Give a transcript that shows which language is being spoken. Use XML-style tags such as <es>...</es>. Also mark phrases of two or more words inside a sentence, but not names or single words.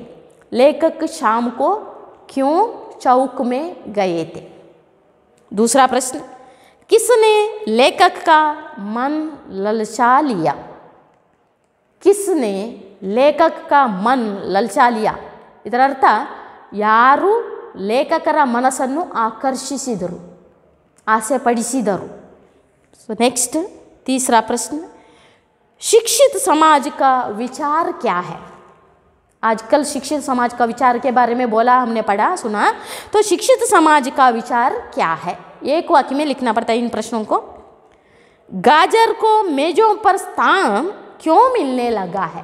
<hi>लेखक शाम को क्यों चौक में गए थे? दूसरा प्रश्न, किसने लेखक का मन ललचा लिया? किसने लेखक का मन ललचा लिया?</hi> <kn>ಇದರ ಅರ್ಥ ಯಾರು ಲೇಖಕರ ಮನಸ್ಸನ್ನು ಆಕರ್ಷಿಸಿದರು, ಆಸೆ ಪಡಿಸಿದರು।</kn> <en>so next</en> <hi>तीसरा प्रश्न, शिक्षित समाज का विचार क्या है? आजकल शिक्षित समाज का विचार के बारे में बोला, हमने पढ़ा सुना, तो शिक्षित समाज का विचार क्या है? एक वाक्य में लिखना पड़ता है इन प्रश्नों को। गाजर को मेजों पर स्थान क्यों मिलने लगा है?</hi>